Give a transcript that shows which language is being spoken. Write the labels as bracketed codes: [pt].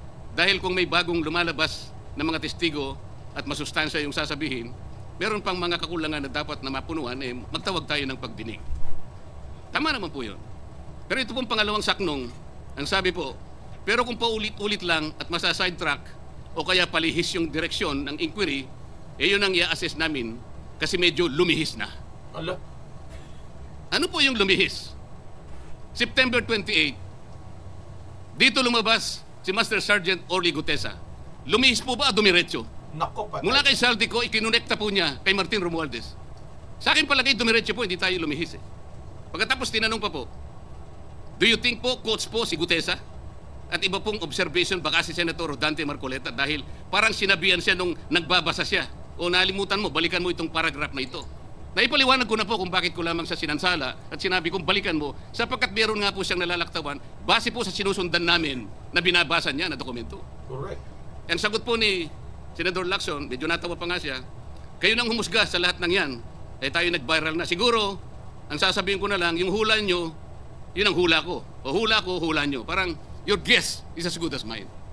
[tl] Dahil kung may bagong lumalabas na mga testigo at masustansya yung sasabihin, meron pang mga kakulangan na dapat na mapunuan, magtawag tayo ng pagdinig. Tama naman po yun. Pero ito pong pangalawang saknong, ang sabi po, pero kung paulit-ulit lang at masa-sidetrack o kaya palihis yung direksyon ng inquiry, yun ang i-assess namin kasi medyo lumihis na. Ala. Ano po yung lumihis? September 28, dito lumabas si Master Sergeant Orly Gutesa. Lumihis po ba o dumiretso? Nako patay. Mula kay Saldico, ikinonekta po niya kay Martin Romualdez. Sa akin palagay, dumiretso po, hindi tayo lumihis eh. Pagkatapos tinanong pa po, [en] Do you think [tl] po, coach po si Gutesa? At iba pong observation baka si Senator Rodante Marcoleta dahil parang sinabihan siya nung nagbabasa siya. O nalimutan mo, balikan mo itong paragraph na ito. Naipaliwanag ko na po kung bakit ko lamang sa sinansala at sinabi kong balikan mo sapagkat meron nga po siyang nalalaktawan base po sa sinusundan namin na binabasa niya na dokumento. [en] Correct. [tl] Ang sagot po ni Senador Lacson, medyo natawa pa nga siya, kayo nang humusga sa lahat ng yan, eh tayo nag-viral na. Siguro, ang sasabihin ko na lang, yung hula nyo, yun ang hula ko. O hula ko, hula nyo. [en] Parang, your guess is as good as mine.